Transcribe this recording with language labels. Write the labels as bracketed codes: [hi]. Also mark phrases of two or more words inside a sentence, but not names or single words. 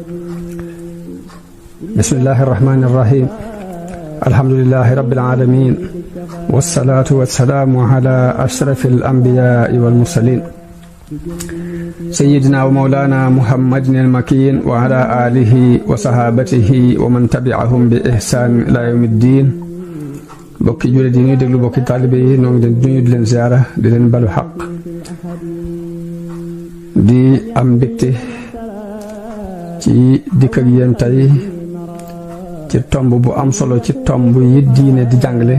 [ar] بسم الله الرحمن الرحيم الحمد لله رب العالمين والصلاة والسلام على أشرف الأنبياء والمرسلين سيدنا ومولانا محمد المكين وعلى آله وصحابته ومن تبعهم بإحسان إلى يوم الدين [wo] bokki jullit yi ñuy déglu bokki taalibe yi ñoo ngi leen di nuyu di leen ziyaara di leen balu xaq di am mbégte ci dikk ak yéen tey ci tomb bu am solo ci tomb yi diine di jàngale